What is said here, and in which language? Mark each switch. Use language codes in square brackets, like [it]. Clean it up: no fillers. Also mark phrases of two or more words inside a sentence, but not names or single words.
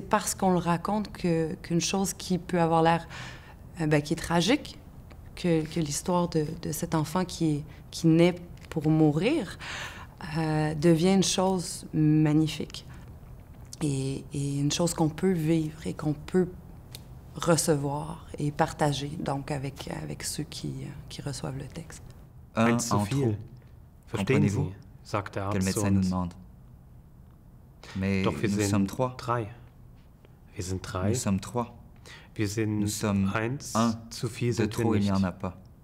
[fr] Et c'est parce qu'on le raconte qu'une chose qui peut avoir l'air qui est tragique, que l'histoire de cet enfant qui naît pour mourir devient une chose magnifique et une chose qu'on peut vivre et qu'on peut recevoir et partager, donc avec ceux qui reçoivent le texte. Un [de] Eins zu [fr] en [de] viel. [fr] trop, [de] Verstehen Sie? [fr] comprenez-vous, [de] Sagt der [fr] que le [de] Arzt zu [fr] médecin nous [de] uns. [fr] demande. Mais [de] Doch wir [fr] nous [de] sind [fr] sommes 3. [de] 3. Wir sind 3. [fr] Nous sommes 3. [de] Wir sind [fr] Nous sommes 1. un. [de] Zu viel [fr] De [de] sind wir [fr] trop, il n'y [de] nicht. [fr] en a pas.